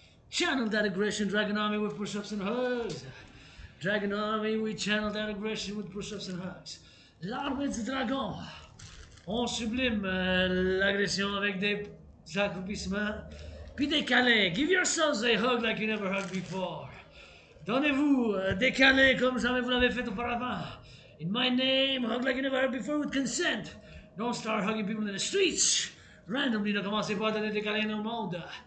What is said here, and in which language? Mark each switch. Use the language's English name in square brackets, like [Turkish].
[English] Channel that aggression, Dragon Army with push-ups and hugs. Dragon Army, we channel that aggression with push-ups and hugs. [French] L'armée du dragon. On sublime l'agression avec des accroupissements. Puis des câlins. [English] Give yourselves a hug like you never hugged before. [French] Donnez-vous des câlins comme jamais vous l'avez fait auparavant. [English] In my name, hug like you never heard before with consent. Don't start hugging people in the streets. [French] Randomly, ne commencez pas à donner des câlins au monde.